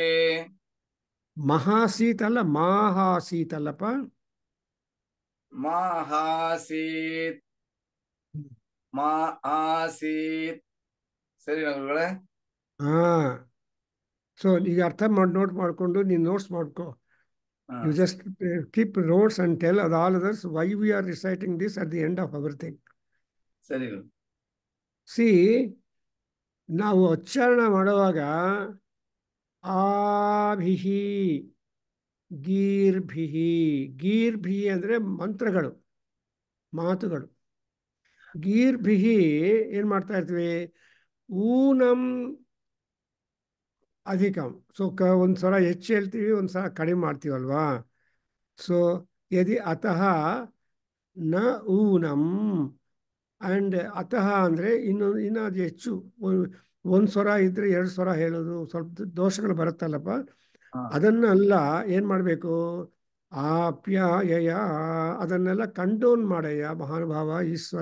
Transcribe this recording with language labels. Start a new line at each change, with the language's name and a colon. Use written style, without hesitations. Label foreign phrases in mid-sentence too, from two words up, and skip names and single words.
Kannada: ಮಹಾಸೀತ್ ಅಲ್ಲ, ಮಾಹಾಸೀತ್ ಅಲ್ಲಪ್ಪ.
Sanskrit: ಮಹಾಸೀತ್ ಮಹಾಸೀತ್.
Kannada: ಸರಿ ಗುರುಗಳೇ. ಹಾ, ಸೊ ಈಗ ಅರ್ಥ ಮಾಡಿ ನೋಟ್ ಮಾಡಿಕೊಂಡು ನೀನು ನೋಟ್ಸ್ ಮಾಡ್ಕೋ.
English: You just keep notes and tell all others why we are reciting this at the end of everything.
Kannada: ಸರಿ. See, ನಾವು ಉಚ್ಚಾರಣೆ ಮಾಡುವಾಗ
Sanskrit: ಆಭಿಹಿ ಗೀರ್ಭಿಹಿ, ಗೀರ್ಭಿಹಿ
Kannada: ಅಂದರೆ ಮಂತ್ರಗಳು, ಮಾತುಗಳು. ಗೀರ್ಭಿಹಿ ಏನು ಮಾಡ್ತಾ ಇರ್ತೀವಿ?
Sanskrit: ಊನಂ ಅಧಿಕಂ.
Kannada: ಸೊ ಒಂದು ಸಲ ಹೆಚ್ಚು ಹೇಳ್ತೀವಿ, ಒಂದು ಸಲ ಕಡಿಮೆ ಮಾಡ್ತೀವಲ್ವಾ?
Sanskrit: ಸೊ ಯದಿ ಅತಃ ನ ಊನಂ.
Kannada: ಆ್ಯಂಡ್ ಅತಃ ಅಂದರೆ ಇನ್ನು ಅದು ಹೆಚ್ಚು. ಒಂದು ಸ್ವರ ಇದ್ದರೆ 2 ಸ್ವರ ಹೇಳೋದು ಸ್ವಲ್ಪ ದೋಷಗಳು ಬರುತ್ತಲ್ಲಪ್ಪ. ಅದನ್ನೆಲ್ಲ ಏನು ಮಾಡಬೇಕು? ಆಪ್ಯಾಯಯ, ಅದನ್ನೆಲ್ಲ ಕಂಟ್ರೋಲ್ ಮಾಡಯ್ಯ ಮಹಾನುಭಾವ ಈಶ್ವರ.